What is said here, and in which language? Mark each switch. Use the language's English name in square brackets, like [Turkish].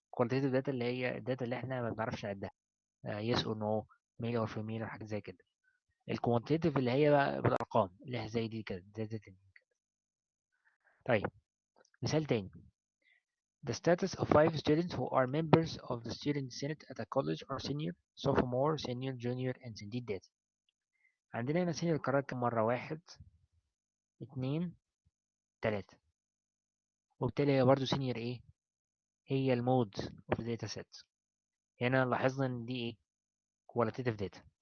[Arabic] الكواليتيتيف داتا اللي هي الداتا اللي احنا ما بنعرفش نعدها، [English] yes or no, male or female, [Arabic] حاجه زي كده. الكوانتيتيف اللي هي بقى بالارقام اللي هي زي دي كده، زي دي. طيب مثال تاني. [English] The status of five students who are members of the student senate at a college are senior, sophomore, senior, junior, and senior data. [Arabic] عندنا هنا senior قرر كم مرة؟ واحد، اتنين، تلاتة. وبالتالي هي برضه senior ايه؟ هي المود [English] of the data set. [Arabic] هنا لاحظنا ان دي ايه؟ qualitative data.